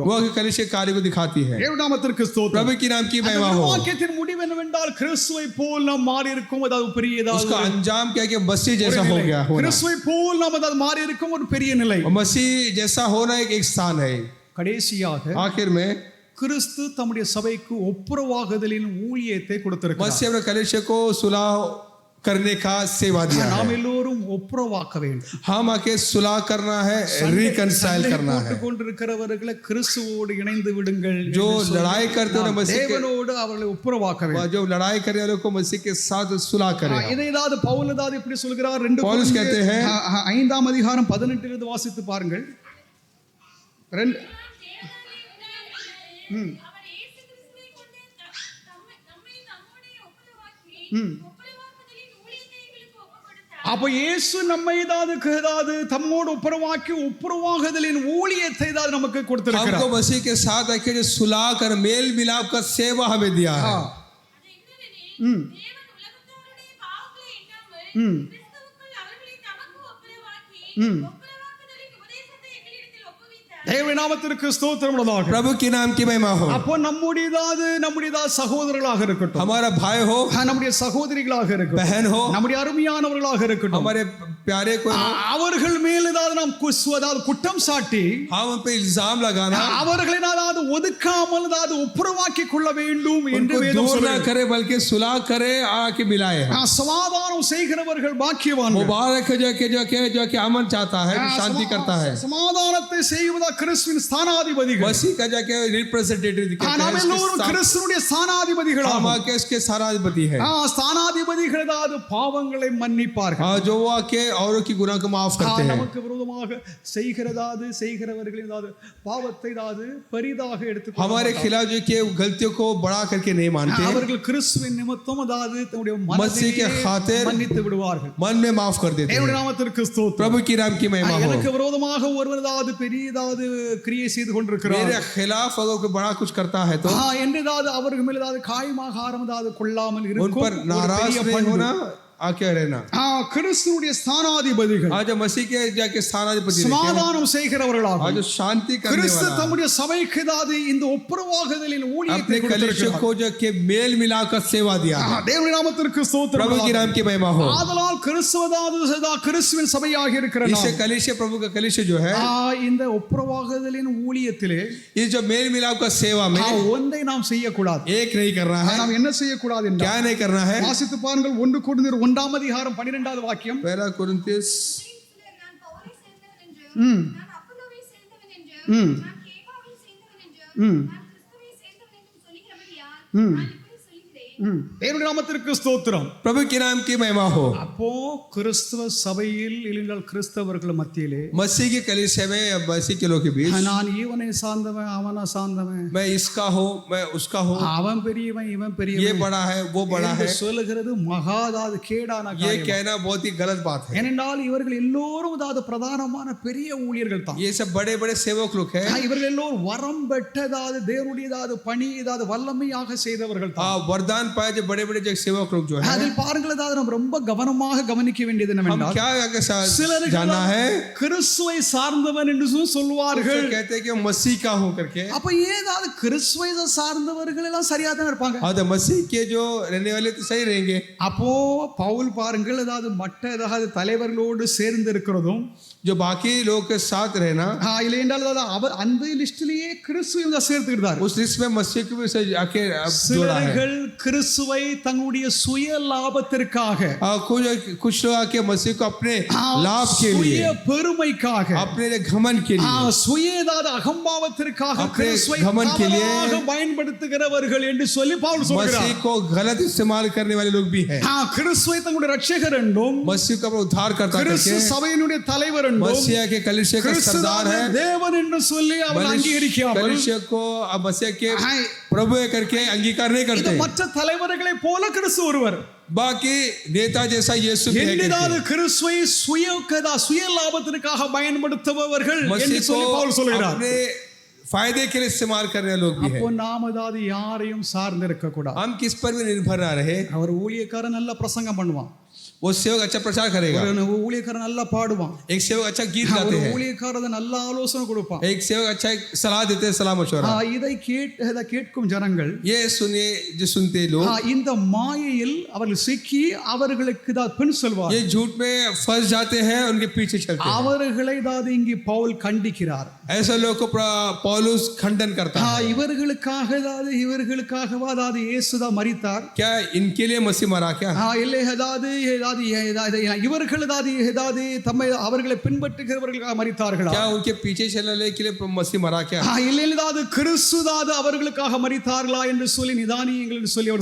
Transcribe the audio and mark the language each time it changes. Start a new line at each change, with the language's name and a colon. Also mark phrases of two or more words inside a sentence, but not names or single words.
Hindi: वो कलीसिया कार्य को दिखाती है।
Tamil: தேவ நாமத்திற்கு ஸ்தோத்திரம்.
Hindi: प्रभु की नाम की
Tamil: அந்த
Hindi: महिमा हो।
Tamil: விரிவாக்கத்தின் முடிவு என்னவென்றால் கிறிஸ்துவை போல் நாம் மாறி இருக்கும். அதாவது பெரிய
Hindi: उसका अंजाम क्या कि मसीह जैसा हो गया होना।
Tamil: கிறிஸ்துவை போல் நாம் அதாவது மாறி இருக்கும் ஒரு பெரிய நிலை.
Hindi: और मसीह जैसा होना एक स्थान है।
Tamil: கடைசியாக
Hindi: आखिर में
Tamil: கிறிஸ்து தம்முடைய சபைக்கு ஒப்புரவாகுதலின் ஊழியத்தை கொடுத்திருக்கிறார்.
Hindi: मसीह अपने कलीसिया को सुलह करने का सेवा दिया
Tamil: நாம்
Hindi: है।
Tamil: எல்லோரும் ஒப்புரவாக்க வேண்டும்.
Hindi: हम आके सुलह करना है, रिकंसाइल करना है।
Tamil: கொண்டிருக்கிறவர்களை கிறிஸ்துவோடு இணைந்து விடுங்கள்.
Hindi: जो लड़ाई करते हैं मसीह के,
Tamil: தேவனோடு அவர்களை ஒப்புரவாக்க வேண்டும்.
Hindi: जो लड़ाई करने वालों को मसीह के साथ सुलह करें।
Tamil: இதை ஏதாவது பவுல் ஏதாவது இப்படி சொல்கிறார்? 2
Hindi: पौलुस कहते हैं
Tamil: 5ஆம் அதிகாரம் 18 இலிருந்து வாசித்து பாருங்கள். அவர் இயேசு கிறிஸ்துவை கொண்டு நம்மை நம்முடைய ஒப்புரவாக்குதலின் ஊழியத்தை எங்களுக்கு ஒப்புக்கொடுத்தார். அப்ப இயேசு நம்மை ஏதாவது தம்மோடு ஒப்புரவாக்கி ஒப்புரவாகுதலின் ஊழியத்தை ஏதாவது நமக்கு கொடுத்திருக்கிறார்.
Hindi: हमको मसीह के साथ आके जो सुलह कर मेल मिलाप का सेवा हमें दिया है।
Tamil: அது என்னவெனில் தேவன் உலகத்தாருடைய பாவங்களை எண்ணாமல் கிறிஸ்துவுக்குள் அவர்களை தமக்கு ஒப்புரவாக்கி ஒப்புரவாக்குதலின் உபதேசத்தை எங்களிடத்தில் ஒப்புவித்தார். தேவ நாமத்திற்கு ஸ்தோத்திரம் உண்டாக.
Hindi: प्रभु के नाम की महिमा हो।
Tamil: அப்போ நம்முடைய சகோதரர்களாக இருக்கட்டும்,
Hindi: हमारा भाई हो,
Tamil: நம்முடைய சகோதரிகளாக இருக்கட்டும்,
Hindi: बहन हो,
Tamil: நம்முடைய அருமையானவர்களாக இருக்கட்டும்,
Hindi: हमारे प्यारे को
Tamil: அவர்கள் மேல் ஏதாவது நாம் குற்றம் சாட்டி
Hindi: हम उन पे इल्जाम लगाना,
Tamil: அவர்களை ஏதாவது ஒதுக்காமல் ஏதாவது ஒப்புரவாக்கி கொள்ள வேண்டும் என்று
Hindi: उनको
Tamil: வேதம்
Hindi: दूर ना
Tamil: சொல்கிறது.
Hindi: करे बल्कि सुलह करे, आके मिलाए।
Tamil: சமாதானம் செய்கிறவர்கள் பாக்கியவான்கள்.
Hindi: मुबारक है जो कि अमन चाहता है, कि शांति करता है।
Tamil: சமாதானத்தை செய்வதா கிறிஸ்துவின் ஸ்தானாதிபதிகள்.
Hindi: मसीह का जाके रिप्रेजेंटेटिव दिखाते
Tamil: நாம்
Hindi: हैं,
Tamil: எல்லோரும் கிறிஸ்துவினுடைய ஸ்தானாதிபதிகள்.
Hindi: हम आके इसके साराधिपति है।
Tamil: ஸ்தானாதிபதிகள் ஏதாவது பாவங்களை மன்னிப்பார்கள்.
Hindi: जो वो आके औरों की गुनाह को माफ करते हैं।
Tamil: நமக்கு விரோதமாக செய்கிறவர்கள் ஏதாவது பாவத்தை ஏதாவது பெரிதாக எடுத்து
Hindi: हमारे खिलाफ जो कि गलतियों को बड़ा करके नहीं मानते,
Tamil: அவர்கள் கிறிஸ்துவின் நிமித்தம் அதாவது தன்னுடைய
Hindi: मसीह के खातिर
Tamil: மன்னித்து விடுவார்கள்.
Hindi: मन में माफ कर देते
Tamil: தேவனுடைய
Hindi: हैं।
Tamil: நாமத்திற்கு ஸ்தோத்திரம்.
Hindi: प्रभु की नाम की महिमा हो।
Tamil: எனக்கு விரோதமாக ஒருவர் ஏதாவது பெரியதாவது கிரியை செய்து கொண்டிருக்கிறார்
Hindi: मेरे खिलाफ अगर कोई बड़ा कुछ करता है तो
Tamil: என்று ஏதாவது அவர்கள் மேல் ஏதாவது காயமாகாரம் ஏதாவது கொள்ளாமல்
Hindi: उन
Tamil: இருக்கும்
Hindi: पर नाराज नहीं होना, आके रहना।
Tamil: கிறிஸ்துவுடைய ஸ்தானாதிபதிகள்
Hindi: आज मसीह के जाके स्थानाधिपति
Tamil: சமாதானம் செய்கிறவர்களாக
Hindi: आज शांति करने
Tamil: கிறிஸ்து
Hindi: वाला
Tamil: தம்முடைய சபைக்கு ஏதாவது இந்த ஒப்புரவாகுதலின் ஊழியத்தை
Hindi: अपने कलीसिया
Tamil: கொடுத்திருக்கிறார்.
Hindi: को जो के मेल मिलाकर सेवा दिया है।
Tamil: தேவனுடைய நாமத்திற்கு ஸ்தோத்திரம்.
Hindi: प्रभु की नाम की महिमा हो।
Tamil: ஆதலால் கிறிஸ்துவின் சபையாக இருக்கிற
Hindi: इसे कलीसिया प्रभु का कलीसिया जो है,
Tamil: இந்த ஒப்புரவாகுதலின் ஊழியத்திலே
Hindi: ये जो मेल मिलाप का सेवा में
Tamil: ஒன்றை நாம் செய்யக்கூடாது.
Hindi: एक नहीं करना है।
Tamil: நாம் என்ன செய்யக்கூடாது
Hindi: क्या
Tamil: என்றால்
Hindi: नहीं करना है?
Tamil: வாசித்து பாருங்கள் 1 கொரிந்தியர் 1ஆம் அதிகாரம் 12வது வாக்கியம்.
Hindi: पहला कुरिन्थियस
Tamil: நான் பவுலை சேர்ந்தவன் என்றும் நான் அப்பல்லோவை சேர்ந்தவன் என்றும் நான் கேபாவை சேர்ந்தவன் என்றும் நான் கிறிஸ்துவை சேர்ந்தவன் என்றும் சொல்லுகிறபடியால் நான் இப்படி சொல்லுகிறேன். தேவனுடைய நாமத்திற்கு ஸ்தோத்திரம்.
Hindi: प्रभु के नाम की महिमा हो।
Tamil: அப்போ கிறிஸ்தவ சபையில் இல்லைங்கள் கிறிஸ்தவர்கள் மத்தியிலே
Hindi: मसीह की कलीसिया में या मसीह के लोग के बीच
Tamil: நான் இவனை சார்ந்தவன் அவனை சார்ந்தவன்,
Hindi: मैं इसका हूँ, मैं उसका हूँ,
Tamil: அவன் பெரியவன் இவன்
Hindi: ये
Tamil: பெரியவன்
Hindi: बड़ा है, वो बड़ा है,
Tamil: சொல்லுகிறது மகாதாது கேடான
Hindi: ये
Tamil: காரியம்.
Hindi: कहना बहुत ही गलत बात है।
Tamil: ஏனென்றால் இவர்கள் எல்லோரும் அதாவது பிரதானமான பெரிய ஊழியர்கள் தான்.
Hindi: ये सब बड़े बड़े सेवक लोग हैं।
Tamil: இவர்கள் எல்லோரும் வரம் பெற்றதாவது தேவனுடையதாவது பணி ஏதாவது வல்லமையாக செய்தவர்கள் தான்.
Hindi: वरदान पाए जो बड़े बड़े जो सेवक लोग जो है,
Tamil: அதில் பாருங்கள் அதாவது நம்ம ரொம்ப கவனமாக கவனிக்க வேண்டியது
Hindi: हम
Tamil: என்னவென்றால்
Hindi: क्या आगे
Tamil: சிலர்கள்
Hindi: जानना है,
Tamil: கிறிஸ்துவை சார்ந்தவன் என்று சொல்வார்கள்.
Hindi: तो कहते हैं कि मसीह का हूँ करके।
Tamil: அப்ப ஏதாவது கிறிஸ்துவை சார்ந்தவர்கள் எல்லாம் சரியா தான் இருப்பாங்க.
Hindi: हाँ, तो मसीह के जो रहने वाले तो सही रहेंगे।
Tamil: அப்போ பவுல் பாருங்கள் அதாவது மற்ற ஏதாவது தலைவர்களோடு சேர்ந்து இருக்கிறதும்
Hindi: जो बाकी लोग के साथ रहना,
Tamil: இல்லை என்றால் அதாவது அவர் அந்த லிஸ்டிலேயே கிறிஸ்துவை சேர்த்துக்கிட்டார்.
Hindi: उस लिस्ट में मसीह को भी आके जोड़ा है।
Tamil: சிலர்கள் கிறிஸ்துவை தங்களுடைய சுய லாபத்திற்காக
Hindi: कुछ लोग आके मसीह को अपने लाभ के
Tamil: சுய
Hindi: लिए,
Tamil: பெருமைக்காக
Hindi: अपने घमंड के लिए,
Tamil: சுய ஏதாவது அகம்பாவத்திற்காக
Hindi: अपने
Tamil: கிறிஸ்துவை
Hindi: घमंड के लिए
Tamil: தவறாக பயன்படுத்துகிறவர்கள் என்று சொல்லி பவுல்
Hindi: मसीह
Tamil: சொல்கிறார்.
Hindi: को गलत इस्तेमाल करने वाले लोग भी हैं।
Tamil: கிறிஸ்துவை தங்களுடைய ரட்சகர் என்றும்
Hindi: मसीह का उद्धार करता
Tamil: கிறிஸ்து
Hindi: करके
Tamil: சபையினுடைய தலைவர் என்றும்
Hindi: मसीह के कलीसिया का सरदार है।
Tamil: தேவன் என்று சொல்லி அவர் அங்கீகரிக்காமல்
Hindi: कलीसिया को अब मसीह के प्रभु करके अंगीकार नहीं करते।
Tamil: மற்ற தலைவர்களை போல கிறிஸ்து ஒருவர்.
Hindi: बाकी नेता जैसा यीशु भी है
Tamil: என்னிதாவது
Hindi: करके।
Tamil: கிறிஸ்துவை சுய லாபத்திற்காக பயன்படுத்துபவர்கள் என்று
Hindi: मसीह
Tamil: சொல்லி பவுல்
Hindi: को
Tamil: சொல்கிறார்.
Hindi: अपने फायदे के लिए इस्तेमाल करने वाले लोग भी
Tamil: அப்போ
Hindi: हैं।
Tamil: நாம் ஏதாவது யாரையும் சார்ந்து இருக்க கூடாது.
Hindi: हम किस पर भी निर्भर ना रहे।
Tamil: அவர் ஊழியக்காரன் நல்ல பிரசங்கம் பண்ணுவான்,
Hindi: वो सेवक अच्छा प्रचार करेगा,
Tamil: ஒரு ஊழியக்காரன் நல்லா பாடுவான்,
Hindi: एक सेवक अच्छा गीत
Tamil: ஒரு
Hindi: गाते हैं,
Tamil: ஊழியக்காரன் நல்ல ஆலோசனை கொடுப்பான்.
Hindi: एक सेवक अच्छा सलाह देते हैं, सलाह मशवरा।
Tamil: இதை கேட்கும் ஜனங்கள்
Hindi: ये सुनिए जो सुनते लोग
Tamil: இந்த மாயையில் அவர்கள் சிக்கி அவர்களுக்கு தான் பின் செல்வார்.
Hindi: ये झूठ में फंस जाते हैं, उनके पीछे चलते हैं।
Tamil: அவர்களை தான் இங்கே பவுல் கண்டிக்கிறார்.
Hindi: ऐसे लोगों को पौलुस खंडन करता है।
Tamil: இவர்களுக்காகவா அதாவது இயேசுதான் மரித்தார்?
Hindi: क्या इनके लिए मसीह मरा क्या?
Tamil: இல்லை அதாவது இவர்கள் அதாவது தம்மை அவர்களை பின்பற்றுகிறவர்களுக்காக மரித்தார்களா?
Hindi: क्या उनके पीछे चलने के लिए मसीह मरा क्या?
Tamil: இல்லை அதாவது கிறிஸ்துதான் அவர்களுக்காக மரித்தார்களா என்று சொல்லி நிதானியுங்கள் என்று சொல்லி அவர்